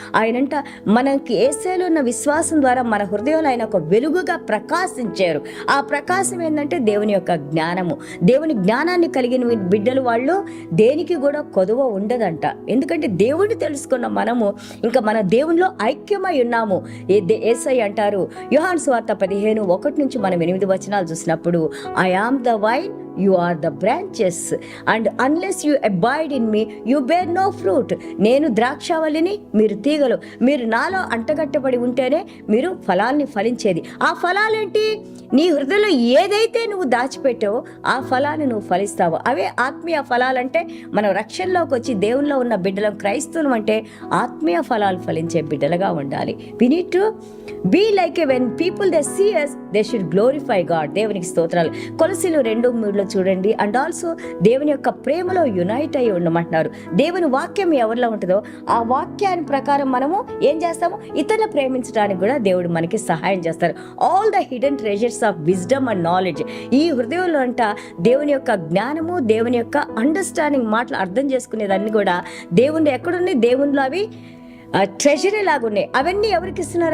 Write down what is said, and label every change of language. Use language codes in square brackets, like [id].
[te] ఆయనంట మనకి యేసయ్యలో ఉన్న విశ్వాసం ద్వారా మన హృదయంలో ఆయన ఒక వెలుగుగా ప్రకాశించారు. ఆ ప్రకాశం ఏంటంటే దేవుని యొక్క జ్ఞానము. దేవుని జ్ఞానాన్ని కలిగిన బిడ్డలు వాళ్ళు దేనికి కూడా కొదువ ఉండదంట. ఎందుకంటే దేవుడిని తెలుసుకున్న మనము ఇంకా మన దేవునిలో ఐక్యమై ఉన్నాము. యేసయ్య అంటారు యోహాను సువార్త 15:1 మనం 8 వచనాలు చూసినప్పుడు, [en] I am the vine, you are the branches and unless you abide in me you bear no fruit. [te] నేను ద్రాక్షావళిని, మీరు తీగలు. మీరు నాలో అంటగట్టబడి ఉంటేనే మీరు ఫలాల్ని ఫలించేది. ఆ ఫలాలేంటి? నీ హృదయంలో ఏదైతే నువ్వు దాచిపెట్టావో ఆ ఫలాన్ని నువ్వు ఫలిస్తావు. అవే ఆత్మీయ ఫలాలంటే మనం రక్షణలోకి వచ్చి దేవుల్లో ఉన్న బిడ్డలం, క్రైస్తవులం అంటే ఆత్మీయ ఫలాలు ఫలించే బిడ్డలుగా ఉండాలి. [en] we need to be like when people they see us they should glorify God. [te] దేవునికి స్తోత్రాలు. కొలసీలు 2:3 చూడండి. అండ్ ఆల్సో దేవుని యొక్క ప్రేమలో యునైట్ అయ్యి ఉండమంటున్నారు. దేవుని వాక్యం ఎవరిలో ఉంటుందో ఆ వాక్యాన్ని ప్రకారం మనము ఏం చేస్తాము? ఇతరులను ప్రేమించడానికి కూడా దేవుడు మనకి సహాయం చేస్తారు. [en] All the hidden treasures of wisdom and knowledge. [te] ఈ హృదయంలో అంట దేవుని యొక్క జ్ఞానము, దేవుని యొక్క అండర్స్టాండింగ్, మాటలు అర్థం చేసుకునేదాన్ని కూడా దేవుని ఎక్కడున్నాయి? దేవునిలో అవి ట్రెజరీ లాగా ఉన్నాయి. అవన్నీ ఎవరికి ఇస్తున్నారు?